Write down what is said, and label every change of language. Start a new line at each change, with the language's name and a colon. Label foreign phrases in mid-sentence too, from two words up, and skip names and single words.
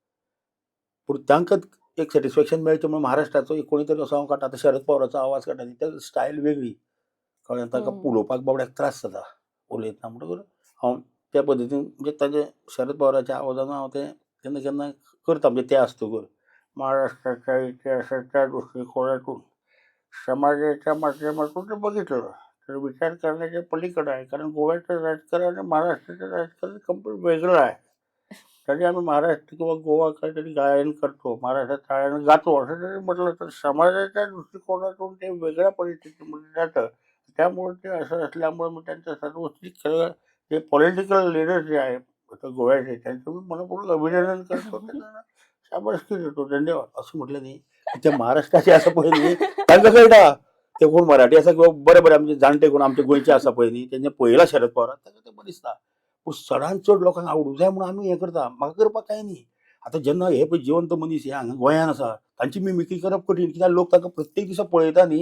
Konkani: पूण तांकां एक सॅटिस्फॅक्शन मेळचें म्हणून महाराष्ट्राचो एक कोणी तरी असो हांव काडटा. आतां शरद पवाराचो आवाज काडटा न्ही तेजो स्टायल वेगळी कळ्ळें. ताका उलोवपाक बाबड्याक त्रास जाता उलयतना म्हणटकूच हांव त्या पद्दतीन म्हणजे ताजे शरद पवाराच्या आवाजान हांव तें केन्ना केन्ना करता म्हणजे ते आसतकूर.
Marathi: महाराष्ट्राच्या इतिहासाच्या दृश्टिकोनातून समाजाच्या माध्यमातून ते बघितलं तर विचार करण्याच्या पलीकडे आहे. कारण गोव्याचं राजकारण आणि महाराष्ट्राचं राजकारण कंप्लीट वेगळं आहे. तरी आम्ही महाराष्ट्र किंवा गोवा काहीतरी गायन करतो, महाराष्ट्रात टाळ्यानं गातो असं जरी म्हटलं तर समाजाच्या दृष्टिकोनातून ते वेगळ्या परिस्थितीमध्ये जातं. त्यामुळे ते असं असल्यामुळे मी त्यांचं सर्वोच्च खरं जे
English: political leader
Marathi: जे आहे आता गोव्याचे त्यांचं मी मनपूर्वक अभिनंदन करतो. त्यांना शाबासकी देतो, धन्यवाद असं म्हटलं नाही.
Konkani: ते महाराष्ट्राचे असं पळय न्ही तांकां कळटा ते कोण मराठी आसा किंवा बरे बरे आमचे जाणटे कोण आमचे गोंयचे आसा पळय न्ही तेंचे पळयला शरद पवार ताका ते बरें दिसता. पूण चडांत चड लोकांक आवडूंक जाय म्हणून आमी हें करता. म्हाका करपाक कांय न्ही. आतां जेन्ना हे पळय जिवंत मनीस हे हांगा गोंयान आसा तांची मिमिक्री करप कठीण कित्याक लोक तांकां प्रत्येक दिसा पळयता न्ही.